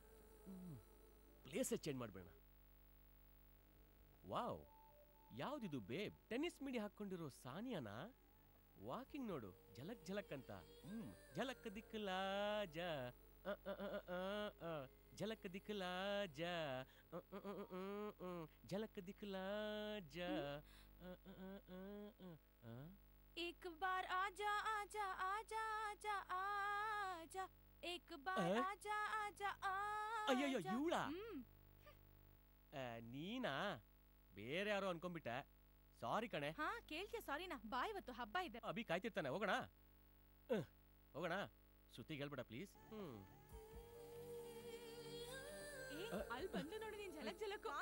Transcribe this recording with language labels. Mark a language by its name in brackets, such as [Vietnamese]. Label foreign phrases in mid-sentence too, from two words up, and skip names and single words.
[Kannada] ಪ್ಲೇಸೇ ಚೇಂಜ್ ಮಾಡ್ಬೇಡ. ವಾವ್, ಯಾವ್ದಿದು ಬೇಬ್? ಟೆನ್ನಿಸ್ ಮಿಡಿ ಹಾಕೊಂಡಿರೋ ಸಾನಿಯಾನಾ? ವಾಕಿಂಗ್ ನೋಡು, ಝಲಕ್ ಝಲಕ್ ಅಂತ. [Hindi] झलक दिखला जा, झलक दिखला जा, झलक दिखला जा. एक बार आजा आजा आजा आजा आजा, एक बार आजा आजा आजा. [Kannada] ಅಯ್ಯಯ್ಯೋ, ಇವಳ ನೀನಾ? ಬೇರೆ ಯಾರೋ ಅನ್ಕೊಂಡ್ಬಿಟ್ಟೆ. ಸಾರಿ ಕಣೆ. ಹಾ, ಕೇಳ್ತೀಯ ಸಾರಿನಾ? ಬಾ, ಇವತ್ತು ಹಬ್ಬ ಇದೆ. ಅಭಿ ಕಾಯ್ತಿರ್ತಾನೆ. ಹೋಗೋಣ ಹೋಗೋಣ. ಶ್ರುತಿಗೆ ಹೇಳ್ಬೇಡ ಪ್ಲೀಸ್. ಅಲ್ಲಿ ಬಂದು ನೋಡಿ ನೀನ್ ಝಲಕ್ ಝಲಕ್.